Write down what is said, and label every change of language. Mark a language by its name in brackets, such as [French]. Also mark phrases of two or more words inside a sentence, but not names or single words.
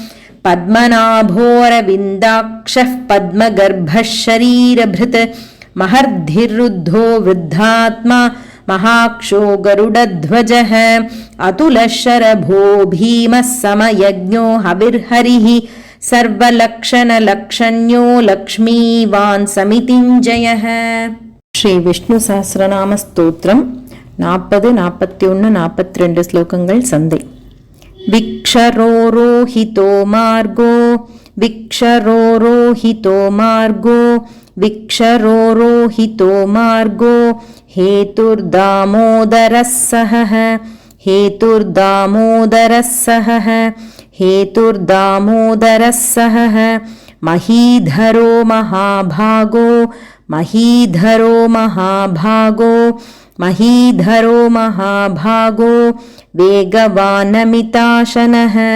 [Sanskrit] पद्मनाभोऽरविन्दाक्षः पद्मगर्भः शरीरभृत् महर्धिरुद्धो वृद्धात्मा महाक्षो गरुडध्वजः अतुलः शरभो भीमः समयज्ञो हविर्हरिः सर्वलक्षणलक्षण्यो लक्ष्मीवान् समितिञ्जयः. [Tamil] ஸ்ரீ விஷ்ணு சஹஸ்ரநாம ஸ்தோத்திரம் 40, 41, 42 ஸ்லோகங்கள் சந்தை. [Sanskrit] विक्षरोरोहितो मार्गो विक्षरोरोहितो मार्गो विक्षरोरोहितो मार्गो हेतुर्दामोदरः सहः हेतुर्दामोदरः सहः हेतुर्दामोदरः सहः महीधरो महाभागो महीधरो महाभागो महीधरो महाभागो वेगवानमिताशनः